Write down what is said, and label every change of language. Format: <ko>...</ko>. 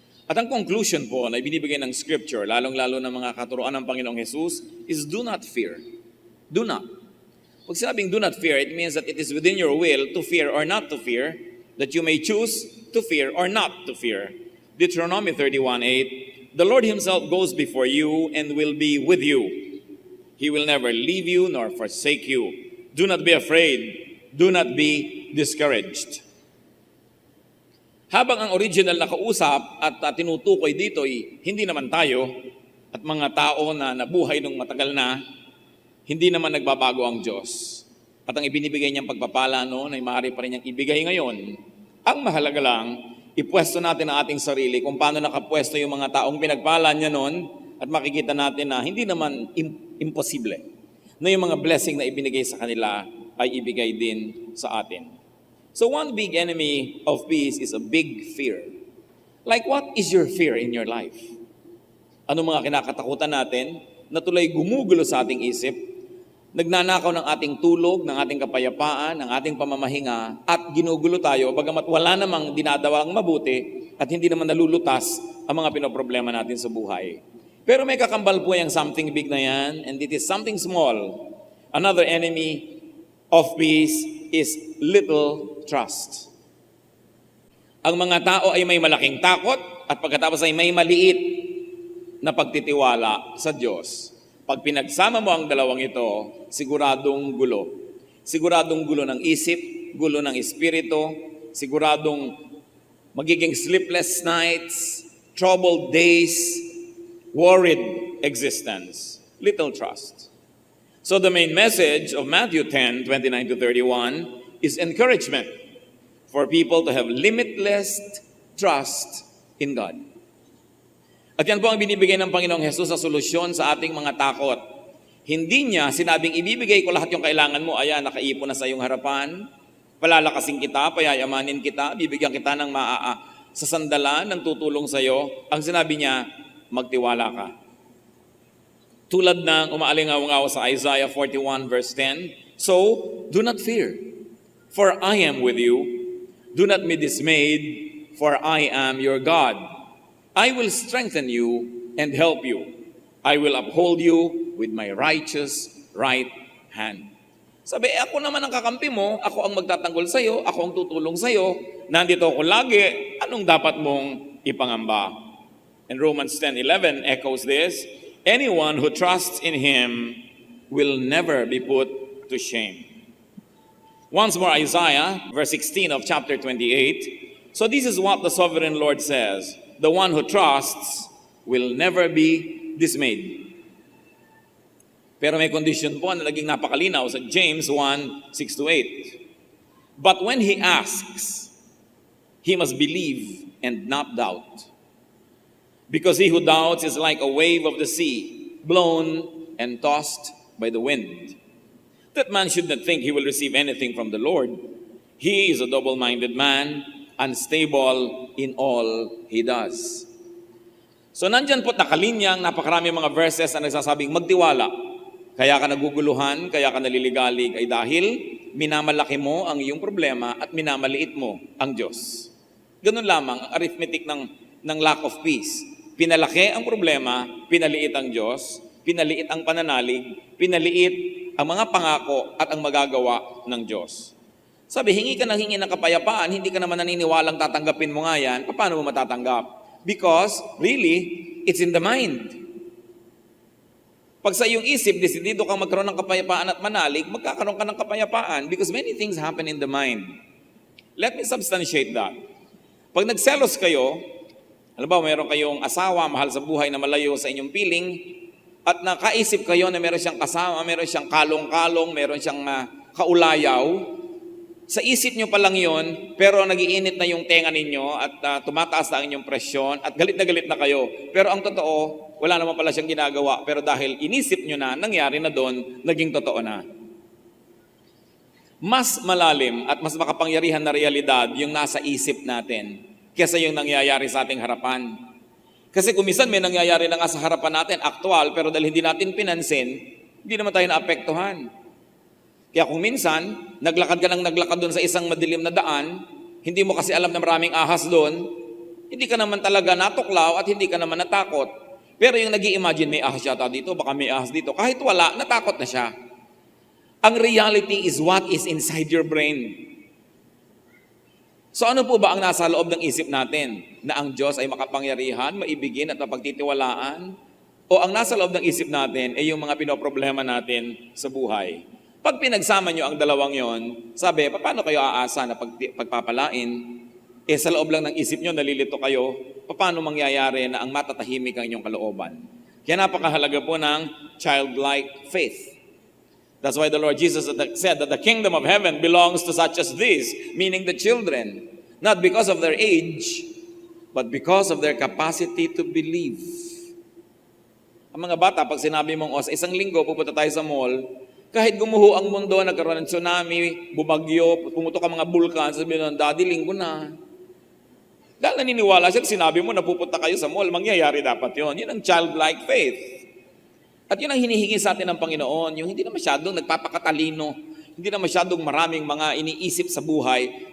<tl>At ang conclusion po na ibinibigay ng Scripture, lalong-lalo ng mga katuruan ng Panginoong Jesus,</tl> <en>is do not fear. Do not.</en> <tl>Pag sinabing</tl> <en>do not fear, it means that it is within your will to fear or not to fear, that you may choose to fear or not to fear. Deuteronomy 31:8, the Lord Himself goes before you and will be with you. He will never leave you nor forsake you. Do not be afraid. Do not be discouraged.</en> <tl>Habang ang original na kausap at tinutukoy dito ay hindi naman tayo at mga tao na nabuhay nung matagal na, hindi naman nagbabago ang Diyos. At ang ibinibigay niyang pagpapala noon ay maaari pa rin niyang ibigay ngayon. Ang mahalaga lang, ipwesto natin ang ating sarili kung paano nakapwesto yung mga taong pinagpala niya noon at makikita natin na hindi naman imposible na yung mga blessing na ibinigay sa kanila ay ibigay din sa atin.</tl> <en>So one big enemy of peace is a big fear. Like what is your fear in your life?</en> <tl>Ano mga kinakatakutan natin na tuloy gumugulo sa ating isip, nagnanakaw ng ating tulog, ng ating kapayapaan, ng ating pamamahinga, at ginugulo tayo, bagamat wala namang dinadawang mabuti at hindi naman nalulutas ang mga pinoproblema natin sa buhay. Pero may kakambal po yung</tl> <en>something big</en> <tl>na yan,</tl> <en>and it is something small. Another enemy of peace is little trust.</en> <tl>Ang mga tao ay may malaking takot at pagkatapos ay may maliit na pagtitiwala sa Diyos. Pag pinagsama mo ang dalawang ito, siguradong gulo. Siguradong gulo ng isip, gulo ng espiritu, siguradong magiging</tl> <en>sleepless nights, troubled days, worried existence. Little trust. So the main message of Matthew 10, 29 to 31 is encouragement for people to have limitless trust in God.</en> <tl>At yan po ang binibigay ng Panginoong Jesus sa solusyon sa ating mga takot. Hindi niya sinabing ibibigay ko lahat yung kailangan mo, ayan, nakaipon na sa iyong harapan, palalakasin kita, payayamanin kita, bibigyan kita ng sa sandalan ng tutulong sa iyo. Ang sinabi niya, magtiwala ka. Tulad ng umaalingaw-ngaw sa</tl> <en>Isaiah 41 verse 10, so, do not fear, for I am with you. Do not be dismayed, for I am your God. I will strengthen you and help you. I will uphold you with my righteous right hand.</en> <tl>Sabi, ako naman ang kakampi mo, ako ang magtatanggol sa iyo, ako ang tutulong sa iyo, nandito ako lagi, anong dapat mong ipangamba?</tl> <en>And Romans 10:11 echoes this, anyone who trusts in Him will never be put to shame. Once more, Isaiah, verse 16 of chapter 28. So this is what the sovereign Lord says, the one who trusts will never be dismayed.</en> <tl>Pero may condition po na naging napakalinaw sa James 1:6-8.</tl> <en>But when he asks, he must believe and not doubt. Because he who doubts is like a wave of the sea, blown and tossed by the wind. That man should not think he will receive anything from the Lord. He is a double-minded man, unstable in all he does.</en> <tl>So nandyan po nakalinyang napakarami mga verses na nagsasabing magtiwala. Kaya ka naguguluhan, kaya ka naliligalig ay dahil minamalaki mo ang iyong problema at minamaliit mo ang Diyos. Ganun lamang ang arithmetic ng</tl> <en>lack of peace.</en> <tl>Pinalaki ang problema, pinaliit ang Diyos, pinaliit ang pananalig, pinaliit ang mga pangako at ang magagawa ng Diyos. Sabi, hingi ka ng hingi ng kapayapaan, hindi ka naman naniniwalang tatanggapin mo nga yan, paano mo matatanggap?</tl> <en>Because, really, it's in the mind.</en> <tl>Pag sa iyong isip, desidido kang magkaroon ng kapayapaan at manalig, magkakaroon ka ng kapayapaan</tl> <en>because many things happen in the mind. Let me substantiate that.</en> <tl>Pag nagselos kayo, alam ba, meron kayong asawa, mahal sa buhay na malayo sa inyong piling, at nakaisip kayo na meron siyang kasama, meron siyang kalong-kalong, meron siyang kaulayaw, sa isip nyo pa lang yun, pero nagiinit na yung tenga ninyo at tumataas na ang inyong presyon at galit na kayo. Pero ang totoo, wala naman pala siyang ginagawa, pero dahil inisip nyo na, nangyari na doon, naging totoo na. Mas malalim at mas makapangyarihan na realidad yung nasa isip natin kesa yung nangyayari sa ating harapan. Kasi kung minsan may nangyayari na nga sa harapan natin, aktual, pero dahil hindi natin pinansin, hindi naman tayo naapektuhan. Kaya kung minsan, naglakad ka doon sa isang madilim na daan, hindi mo kasi alam na maraming ahas doon, hindi ka naman talaga natuklaw at hindi ka naman natakot. Pero yung nag-i-imagine, may ahas yata dito, baka may ahas dito, kahit wala, natakot na siya.</tl> <en>Ang reality is what is inside your brain.</en> <tl>So ano po ba ang nasa loob ng isip natin? Na ang Diyos ay makapangyarihan, maibigin at mapagtitiwalaan? O ang nasa loob ng isip natin ay yung mga pinoproblema natin sa buhay? Pag pinagsama nyo ang dalawang yon, sabi, paano kayo aasa na pagpapalain? Sa loob lang ng isip nyo, nalilito kayo, paano mangyayari na ang matatahimik ang inyong kalooban? Kaya napakahalaga po ng childlike faith.</tl> <en>That's why the Lord Jesus said that the kingdom of heaven belongs to such as this, meaning the children, not because of their age, but because of their capacity to believe.</en> <tl>Ang mga bata, pag sinabi mong, sa isang linggo, pupunta tayo sa mall, kahit gumuho ang mundo, nagkaroon ng tsunami, bumagyo, pumutok ang mga bulkan, sabihin nun, Daddy, linggo na. Dahil naniniwala siya, sinabi mo na pupunta kayo sa mall, mangyayari dapat yon. Yun ang childlike faith. At yun ang hinihingi sa atin ng Panginoon, yung hindi na masyadong nagpapakatalino, hindi na masyadong maraming mga iniisip sa buhay.</tl>